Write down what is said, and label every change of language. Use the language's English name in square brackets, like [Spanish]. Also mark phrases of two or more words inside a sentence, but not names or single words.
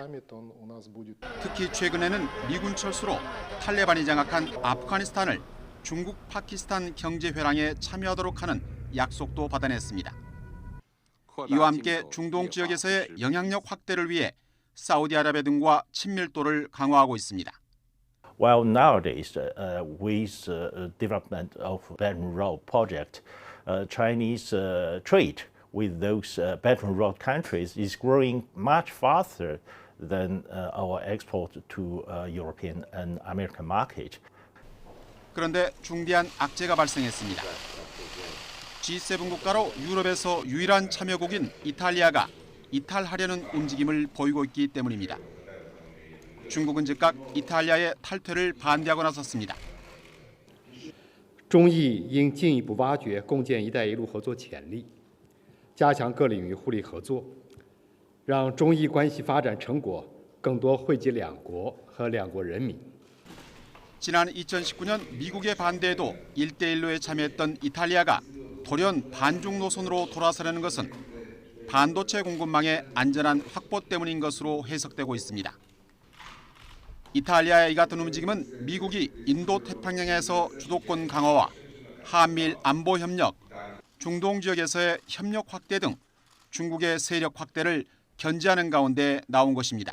[Korean] 특히 최근에는 미군 철수로 탈레반이 장악한 아프가니스탄을 중국 파키스탄 경제회랑에 참여하도록 하는 약속도 받아냈습니다. 이와 함께 중동 지역에서의 영향력 확대를 위해 사우디아라비아 등과 친밀도를 강화하고 있습니다. [English] Well, nowadays, with development of Belt and Road project, Chinese trade with those Belt and Road countries is growing much faster than our export to European and American market. [Korean] 그런데 중대한 악재가 발생했습니다. G7 국가로 유럽에서 유일한 참여국인 이탈리아가 이탈하려는 움직임을 보이고 있기 때문입니다. 중국은 즉각 이탈리아의 탈퇴를 반대하고 나섰습니다. [Chinese] 中意应进一步挖掘共建“一带一路”合作潜力，加强各领域互利合作，让中意关系发展成果更多惠及两国和两国人民。 [Korean] 지난 2019년 미국의 반대에도 1대1로에 참여했던 이탈리아가 돌연 반중 노선으로 돌아서려는 것은 반도체 공급망의 안전한 확보 때문인 것으로 해석되고 있습니다. 이탈리아의 이 같은 움직임은 미국이 인도 태평양에서 주도권 강화와 한미일 안보 협력, 중동 지역에서의 협력 확대 등 중국의 세력 확대를 견제하는 가운데 나온 것입니다.